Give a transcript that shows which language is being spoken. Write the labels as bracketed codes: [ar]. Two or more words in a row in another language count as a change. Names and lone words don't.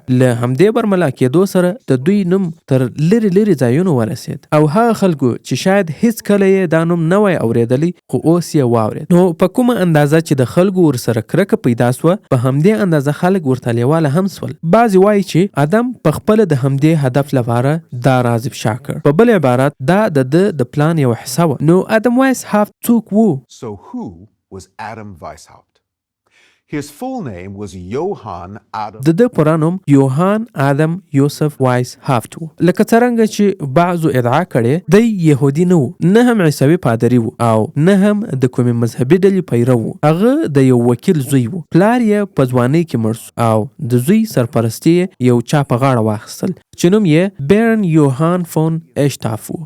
[ps] له همدې برملا کېدو سره د دوی نوم تر لرې لرې ځایونو ورسېد او هغه خلکو چې شاید هیڅکله یې دا نوم نه وای اورېدلی خو اوس یې واورېد. نو په کومه اندازه چې د خلکو ورسره کرکه پیدا سوه په همدې اندازه خلک ورته لیواله هم سول. بعضې وایي چې ادم په خپله د همدې هدف لپاره دا راز افشا کړ. په بل عبارت دا د ده د پلان یوه حصه وه. نو ادم وایسهافت څوک و؟ [en] So who was Adam Weishaupt? His full name was Johann Adam. [ps] د ده پوره نوم یوهان آدم یوسف وایسهافت و. لکه څرنګه چې بعضو ادعا کړې دی یهودي نه و، نه هم عیسوي پادري و او نه هم د کومې مذهبي ډلې پیرو و. هغه د یو وکیل زوی و. پلار یې په ځوانۍ کې مړ سو او د زوی سرپرستي یو چا په غاړه واخیستل چې نوم یې بیرن یوهان فون ایشتاف و.